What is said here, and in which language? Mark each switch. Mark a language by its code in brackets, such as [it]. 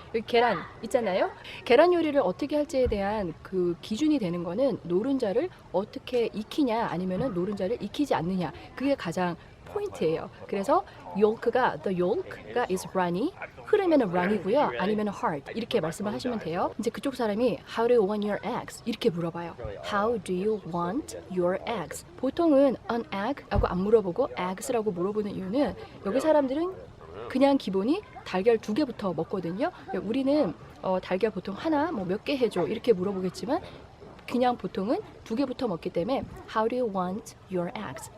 [ko] 여기 계란 있잖아요. 계란 요리를 어떻게 할지에 대한 그 기준이 되는 거는 노른자를 어떻게 익히냐 아니면은 노른자를 익히지 않느냐, 그게 가장 포인트예요. 그래서 yolk가 the yolk가 [en] is runny, [ko] 흐르면은 run이고요, 아니면은 hard 이렇게 말씀을 하시면 돼요. 이제 그쪽 사람이 [en] how do you want your eggs [ko] 이렇게 물어봐요. [en] How do you want your eggs? [ko] 보통은 an egg라고 안 물어보고 eggs라고 물어보는 이유는 여기 사람들은 그냥 기본이 달걀 2개부터 먹거든요. 우리는 달걀 보통 하나 뭐 몇 개 해줘 이렇게 물어보겠지만 그냥 보통은 2개부터 먹기 때문에 [en] How do you want your eggs?